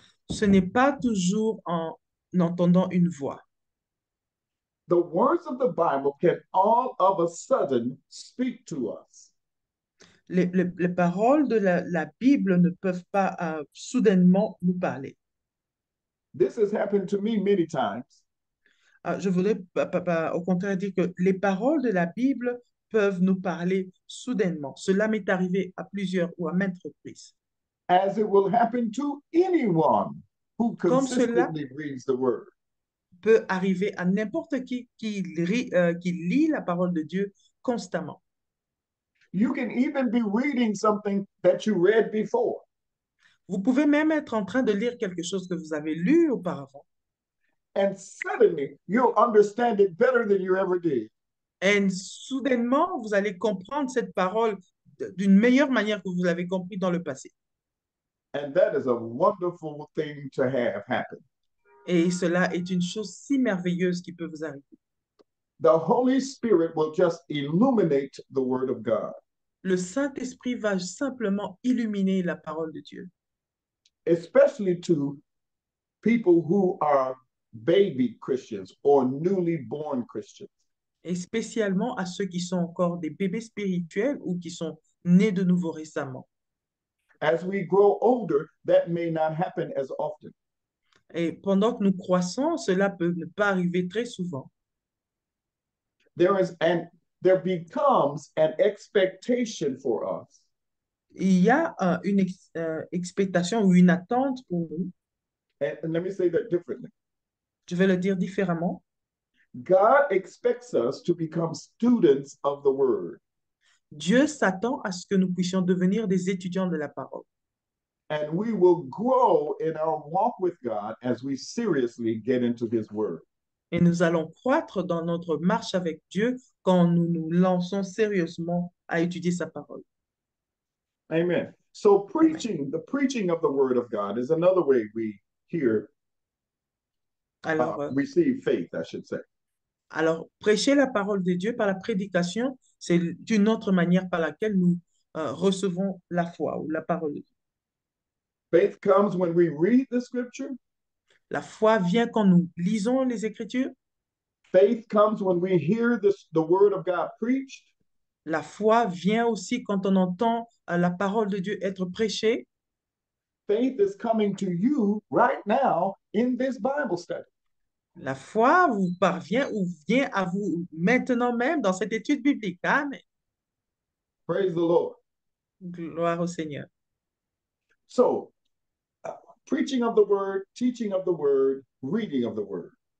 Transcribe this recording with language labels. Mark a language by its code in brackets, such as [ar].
[fr] Ce n'est pas toujours en entendant une voix. [en] The words of the Bible can all of a sudden speak to us. [fr] Les paroles de la Bible ne peuvent pas soudainement nous parler. [en] This has happened to me many times. [fr] Je voudrais au contraire dire que les paroles de la Bible peuvent nous parler soudainement. Cela m'est arrivé à plusieurs ou à maintes reprises. [en] As it will happen to anyone who [fr] Comme cela [en] consistently reads the word. [fr] Peut arriver à n'importe qui lit la parole de Dieu constamment. [en] You can even be reading something that you read before. [fr] Vous pouvez même être en train de lire quelque chose que vous avez lu auparavant. [en] And suddenly you'll understand it better than you ever did. [fr] Et soudainement, vous allez comprendre cette parole d'une meilleure manière que vous l'avez compris dans le passé. [en] And that is a wonderful thing to have happen. [fr] Et cela est une chose si merveilleuse qui peut vous arriver. [en] The Holy Spirit will just illuminate the Word of God. [fr] Le Saint-Esprit va simplement illuminer la parole de Dieu. [en] Especially to people who are baby Christians or newly born Christians. [fr] Et spécialement à ceux qui sont encore des bébés spirituels ou qui sont nés de nouveau récemment. [en] As we grow older, that may not happen as often. [fr] Et pendant que nous croissons, cela peut ne pas arriver très souvent. [en] There becomes an expectation for us. [fr] Il y a une expectation ou une attente pour nous. [en] And let me say that differently. [fr] Je vais le dire différemment. [en] God expects us to become students of the word, [fr] Dieu s'attend à ce que nous puissions devenir des étudiants de la parole. [en] and we will grow in our walk with God as we seriously get into his word. [fr] Et nous allons croître dans notre marche avec Dieu quand nous nous lançons sérieusement à étudier sa parole. [en] Amen. So Amen. the preaching of the word of God is another way we hear, [fr] Alors, [en] receive faith, I should say. [fr] alors, prêcher la parole de Dieu par la prédication, c'est une autre manière par laquelle nous recevons la foi ou la parole de Dieu. [en] Faith comes when we read the scripture. [fr] La foi vient quand nous lisons les Écritures. [en] Faith comes when we hear the word of God preached. [fr] La foi vient aussi quand on entend la parole de Dieu être prêchée. [en] Faith is coming to you right now in this Bible study. [fr] La foi vous parvient ou vient à vous maintenant même dans cette étude biblique. Amen. [en] Praise the Lord. [fr] Gloire au Seigneur. [en] So, preaching of the word, teaching of the word, reading of the word